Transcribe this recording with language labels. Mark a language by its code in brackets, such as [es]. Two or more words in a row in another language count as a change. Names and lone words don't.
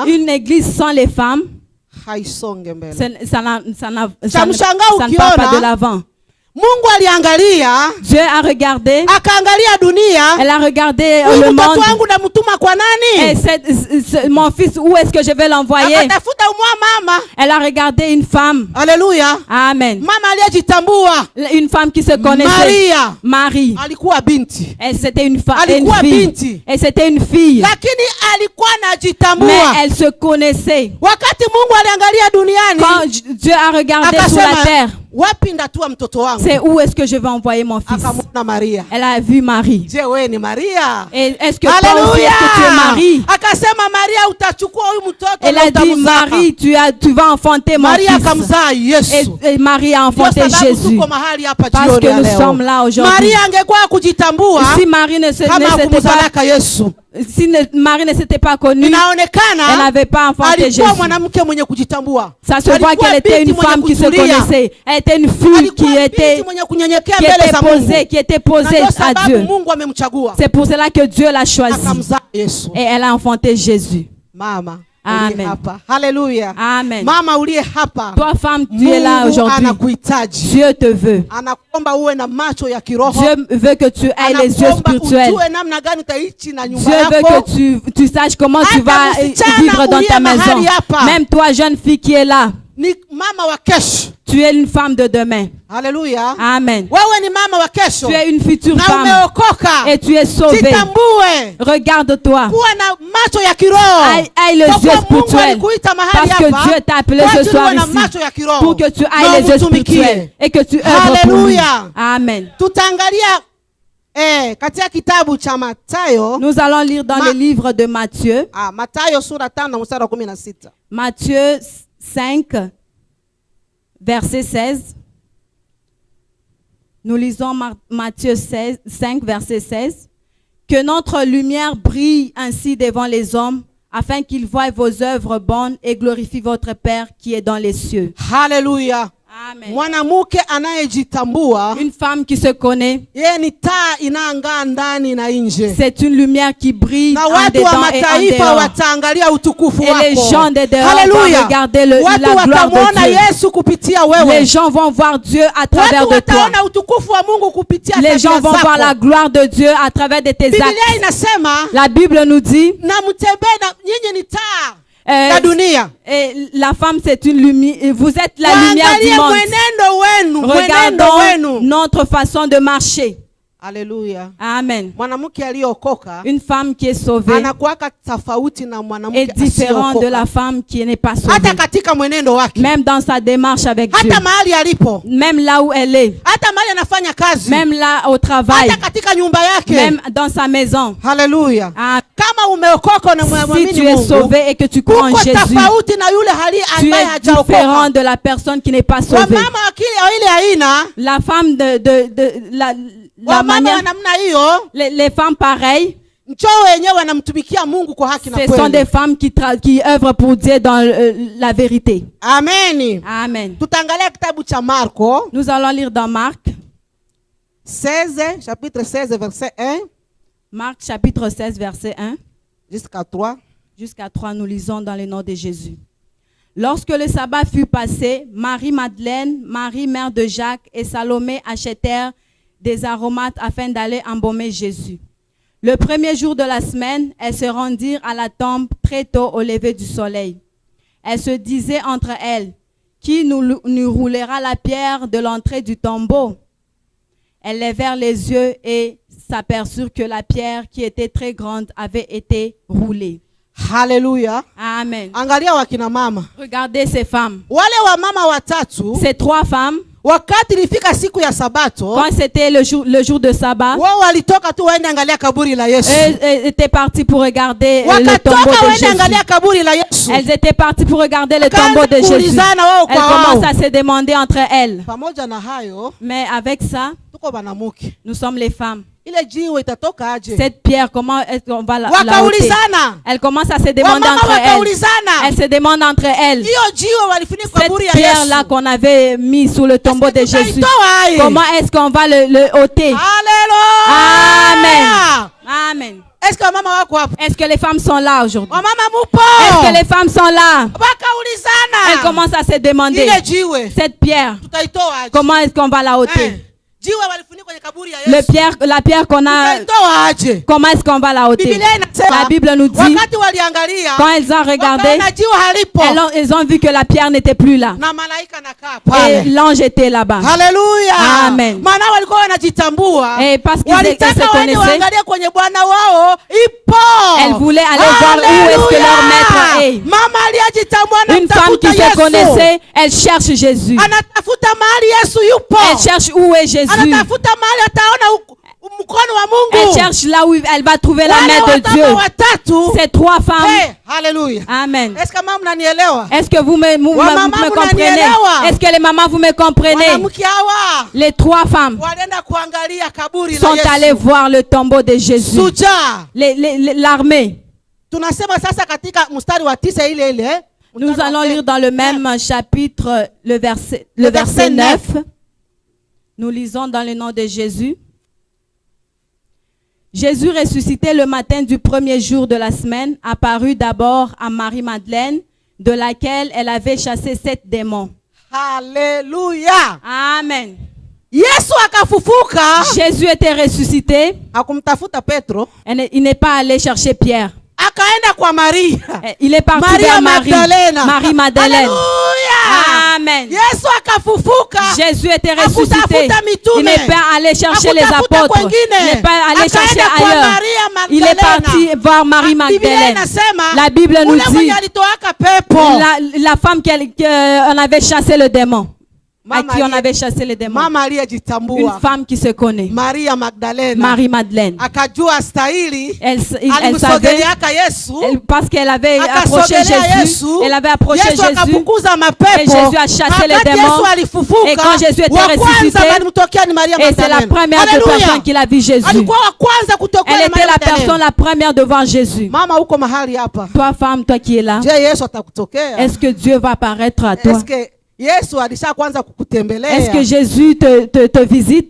[fr] Une église sans les femmes, [sw] haisonge mbele. [fr] ça [sw] Cha [fr] ne [sw] mshangao [fr] part pas [sw] ukiona [fr] de l'avant. [sw] Mungu aliangalia, [fr] Dieu a regardé, [sw] akaangalia dunia. [fr] elle a regardé [sw] Huyu [fr] le [sw] mtoto [fr] monde. [sw] wangu namtuma kwa [fr] Et [sw] nani? [fr] mon fils, où est-ce que je vais l'envoyer? [sw] Akatafuta mama. [fr] Elle a regardé une femme. [sw] Haleluya. Amen. Mama aliyejitambua. [fr] Une femme qui se connaissait. [sw] Maria [fr] Marie. [sw] alikuwa binti. [fr] C'était une [sw] Alikuwa [fr] fille. [sw] binti. [fr] Et c'était une fille. [sw] Lakini alikuwa [fr] Mais [sw] anajitambua. [fr] elle se connaissait. [sw] Wakati Mungu aliangalia duniani, [fr] Quand Dieu a regardé sur la [sw] akasema [fr] terre, [sw] wapi ndatua mtoto wangu? [fr] c'est où est-ce que je vais envoyer mon fils? [sw] Akamwona Maria. [fr] Elle a vu Marie. [sw] Je, wewe ni Maria? [fr] Et est-ce que toi aussi, est-ce que tu es Marie? [sw] Akasema Maria, utachukua huyu mtoto [fr] Elle [sw] na [fr] a dit, [sw] utamzaa. [fr] Marie, tu vas enfanter mon [sw] Maria [fr] fils. [sw] akamzaa Yesu. [fr] Et Marie a [sw] Ndio [fr] enfanté [sw] sababu [fr] Jésus. [sw] tuko mahali hapa [fr] Parce [sw] jioni [fr] que [sw] ya [fr] nous [sw] leo. [fr] sommes là aujourd'hui. [sw] Maria angekuwa kujitambua [fr] Si Marie ne s'était [sw] kama [fr] pas, [sw] kumzalaka Yesu, [fr] Marie ne s'était pas connue, elle [sw] inaonekana [fr] n'avait pas enfanté [sw] alikuwa [fr] Jésus. [sw] mwanamke mwenye kujitambua. [fr] Ça se voit qu'elle était une femme qui se connaissait. Elle était une fille qui était posée à Dieu. [sw] Mungu amemchagua. [fr] C'est pour cela que Dieu l'a choisi. [sw] Akamzaa Yesu. [fr] Et elle a enfanté Jésus. [sw] Mama, Amen. uliye hapa. Haleluya. Amen. Mama uliye hapa. [fr] Toi, femme, tu es là [sw] Mungu [fr] aujourd'hui. [sw] anakuhitaji. [fr] Dieu te veut. [sw] Anakuomba uwe na macho ya kiroho. [fr] Dieu veut que tu aies les yeux [sw] Anakuomba [fr] spirituels. [sw] ujue namna gani utaishi na nyumba [fr] Dieu veut [sw] yako. [fr] que tu saches comment tu vas vivre dans ta maison. Même toi, jeune fille qui est là, [sw] Ni mama wa kesho. [fr] tu es une femme de demain. [sw] Haleluya. Amen. Wewe ni mama wa kesho. [fr] Tu es une future [sw] Na [fr] femme [sw] umeokoka. [fr] et tu es sauvée. [sw] Jitambue. [fr] Regarde-toi. [sw] Kuwa na macho ya kiroho. [fr] Aille les [sw] Kwa [fr] yeux [sw] kuwa Mungu [fr] spirituels. [sw] alikuita mahali [fr] Parce que [sw] hapa, [fr] Dieu t'a appelé [sw] kwa [fr] ce [sw] ajili [fr] soir [sw] uwe na [fr] ici [sw] macho ya kiroho. [fr] pour que tu [sw] Na [fr] ailles les yeux [sw] umtumikie. [fr] spirituels et que tu œuvres pour lui. [sw] Haleluya. Amen. Tutaangalia katika kitabu cha Mathayo. [fr] Nous allons lire dans le livre de Matthieu. Mathayo sura 5 mstari wa 16. Matthieu 5, verset 16. Nous lisons Matthieu 5, verset 16. Que notre lumière brille ainsi devant les hommes, afin qu'ils voient vos œuvres bonnes et glorifient votre Père qui est dans les cieux. [sw] Haleluya. Amen. Mwanamke anayejitambua, [fr] Une femme qui se connaît, [sw] yeye ni taa inaangaa ndani na nje. [fr] c'est une lumière qui brille [sw] Na [fr] en [sw] watu wa [fr] dedans et en [sw] mataifa [fr] dehors. [sw] wataangalia utukufu [fr] Et les [sw] wako. [fr] gens de dehors [sw] Haleluya. [fr] vont regarder la [sw] Watu [fr] gloire [sw] watamwona [fr] de Dieu. [sw] Yesu kupitia wewe. [fr] Les gens vont voir Dieu à travers [sw] Watu [fr] de toi. [sw] wataona utukufu wa Mungu kupitia [fr] Les [sw] tabia [fr] gens vont [sw] zako. [fr] voir la gloire de Dieu à travers de tes [sw] Biblia [fr] actes. [sw] inasema [fr] La Bible nous dit, [sw] na mtembee na nyinyi ni taa ya dunia. [fr] la femme c'est une lumière, vous êtes la lumière du [sw] Waangalie [fr] monde. [sw] mwenendo wenu, mwenendo [fr] Regardons [sw] wenu. [fr] notre façon de marcher. [sw] Haleluya. Amen. Mwanamke aliyeokoka [fr] Une femme qui est sauvée [sw] anakuwa tofauti na mwanamke [fr] est différente de la femme qui n'est pas sauvée. [sw] hata katika mwenendo wake, [fr] Même dans sa démarche avec Dieu. [sw] hata mahali alipo, [fr] Même là où elle est. [sw] hata mahali anafanya kazi, [fr] Même là au travail. [sw] hata katika nyumba yake. [fr] Même dans sa maison. [sw] Haleluya. Ah, Kama umeokoka na [fr] si [sw] muamini [fr] tu es [sw] Mungu, [fr] sauvé et que tu crois en [sw] uko [fr] Jésus, [sw] tofauti na yule hali [fr] tu [sw] ambaye [fr] es [sw] hajaokoka. [fr] différent de la personne qui n'est pas sauvée. [sw] Wamama wa ile aina, [fr] La femme la [sw] wamama wa [fr] manière, [sw] namna hiyo, [fr] les femmes pareilles, [sw] njoo wenyewe wanamtumikia Mungu kwa haki na [fr] ce sont [sw] kweli. [fr] des femmes qui œuvrent pour Dieu dans la vérité. [sw] Amen. Amen. Tutaangalia kitabu cha Marko [fr] Nous allons lire dans Marc, 16, chapitre 16, verset 1 Marc chapitre 16, verset 1 jusqu'à 3. jusqu'à 3. Nous lisons dans le nom de Jésus. Lorsque le sabbat fut passé, Marie-Madeleine, Marie, mère de Jacques, et Salomé achetèrent des aromates afin d'aller embaumer Jésus. Le premier jour de la semaine, elles se rendirent à la tombe très tôt au lever du soleil. Elles se disaient entre elles, « Qui nous roulera la pierre de l'entrée du tombeau ?» Elles levèrent les yeux et s'aperçurent que la pierre, qui était très grande, avait été roulée. [sw] Haleluya. Amen. Angalia wakina mama. [fr] Regardez ces femmes. [sw] Wale wa mama watatu, [fr] Ces trois femmes, [sw] wakati ilifika siku ya Sabato, [fr] quand c'était le jour de sabbat, [sw] wao walitoka tu waende angalia kaburi la Yesu. [fr] elles étaient parties pour regarder le tombeau [sw] Wakatoka [fr] de [sw] waende [fr] Jésus. [sw] angalia kaburi la Yesu. [fr] Elles étaient parties pour regarder le tombeau de Jésus. [sw] Kuulizana wao [fr] Elles [sw] kwa wao. [fr] commencent à se demander entre elles. [sw] Pamoja na hayo, [fr] Mais avec ça, [sw] tuko banamuke. [fr] nous sommes les femmes. [sw] Ile jiwe itatoka aje? [fr] Cette pierre, comment est-ce qu'on va la ôter? [sw] Wakaulizana. [fr] Elles commencent à se demander [sw] Wamama [fr] entre elles. [sw] wakaulizana. [fr] Elles se demandent entre elles. [sw] Hiyo jiwe walifunika kaburi [fr] Cette [sw] ya Yesu. [fr] pierre-là qu'on avait mis sous le tombeau de Jésus, [sw] Tutaitoa aje? [fr] comment est-ce qu'on va le ôter? [sw] Haleluya. Amen. [fr] Est-ce que [sw] mama wako hapo? [fr] Est-ce que les femmes sont là aujourd'hui? [sw] Wamama mupo? [fr] Est-ce que les femmes sont là? [sw] Wakaulizana. [fr] Elles commencent à se demander, [sw] Ile jiwe [fr] cette pierre, [sw] tutaitoa aje? [fr] comment est-ce qu'on va la ôter? [sw] Jiwe walifunika kwenye kaburi ya Yesu. [fr] La pierre qu'on a, [sw] Tutaitoa aje? [fr] comment est-ce qu'on va la ôter? [sw] Biblia inasema, [fr] La Bible nous dit, [sw] wakati waliangalia, [fr] quand elles ont regardé, [sw] wakaona jiwe halipo. [fr] elles ont vu que la pierre n'était plus là. [sw] Na malaika nakaa [fr] Et [sw] pale. [fr] l'ange était là-bas. [sw] Haleluya. Amen. Maana walikuwa wanajitambua. [fr] Et parce qu'ils se [sw] Walitaka waende [fr] connaissaient, [sw] waangalie kwenye Bwana wao ipo. [fr] elles voulaient aller voir où est-ce que leur maître est. [sw] Mama aliyejitambua [fr] Une femme qui [sw] anamtafuta [fr] se [sw] Yesu. [fr] connaissait, elle cherche Jésus. [sw] Anatafuta mahali Yesu yupo. [fr] Elle cherche où est Jésus. [sw] Anatafuta mahali ataona mkono wa [fr] Elle [sw] Mungu. [fr] cherche là où elle va trouver la [sw] Wale [fr] main de Dieu. [sw] watatu watatu. [fr] Ces trois femmes. [sw] Hey, haleluya. Amen. [fr] Est-ce que [sw] mama mnanielewa? [fr] Est-ce que vous [sw] Wamama [fr] me comprenez? [sw] mnanielewa? [fr] Est-ce que les mamans vous me comprenez? [sw] Wanamke hawa [fr] Les trois femmes [sw] walienda kuangalia kaburi la [fr] sont allées [sw] Yesu. [fr] voir le tombeau de Jésus. [sw] Suja. [fr] L'armée. [sw] Tunasema sasa katika mstari wa 9 ile ile. [fr] Nous allons lire dans le même chapitre le verset 9. Nous lisons dans le nom de Jésus. Jésus ressuscité le matin du premier jour de la semaine apparut d'abord à Marie-Madeleine, de laquelle elle avait chassé 7 démons. [sw] Haleluya. Amen. Yesu akafufuka. [fr] Jésus était ressuscité. [sw] Hakumtafuta Petro. [fr] Il n'est pas allé chercher Pierre. [sw] Akaenda kwa Maria. [fr] Il est parti vers Marie. Marie-Madeleine. [sw] Haleluya. Amen. Yesu akafufuka. [fr] Jésus était ressuscité. [sw] Hakutafuta mitume. [fr] Il n'est pas allé chercher les [sw] Hakutafuta [fr] apôtres. [sw] kwengine. [fr] Il n'est pas allé chercher [sw] Akaenda kwa [fr] ailleurs. [sw] Maria Magdalena. [fr] Il est parti voir Marie [sw] Biblia [fr] Magdalene. [sw] inasema, [fr] La Bible nous [sw] ule [fr] dit [sw] mwenye alitoaka pepo. [fr] la femme qu'on avait chassé le démon. À [sw] Mama [fr] qui on [sw] aliye- [fr] avait chassé le démon. [sw] Mama [fr] Une [sw] aliyejitambua. [fr] femme qui se connaît. [sw] Maria Magdalena. [fr] Marie-Madeleine. [sw] Akajua stahili. [fr] Elle savait, [sw] Alimsogeleaka Yesu. [fr] parce qu'elle avait approché [sw] Akasogelea [fr] Jésus. [sw] Yesu. [fr] Elle avait approché [sw] Yesu [fr] Jésus. [sw] akafukuza [fr] Et [sw] mapepo. [fr] Jésus a chassé les [sw] Wakati [fr] démons. [sw] Yesu alifufuka, [fr] Et quand Jésus était [sw] wa kwanza [fr] ressuscité, [sw] walimtokea ni Maria [fr] Et c'est la [sw] Magdalena. [fr] première de [sw] Haleluya. [fr] personne qu'il a vu Jésus. [sw] Alikuwa wa kwanza kutokea [fr] Elle [sw] ni [fr] était [sw] Maria [fr] la [sw] Magdalena. [fr] personne la première devant Jésus. [sw] Mama uko mahali hapa. [fr] Toi, femme, toi qui es là, [sw] Je Yesu atakutokea? [fr] est-ce que Dieu va apparaître à toi? Est-ce que [sw] Yesu alisha kwanza kukutembelea? [fr] Est-ce que Jésus te visite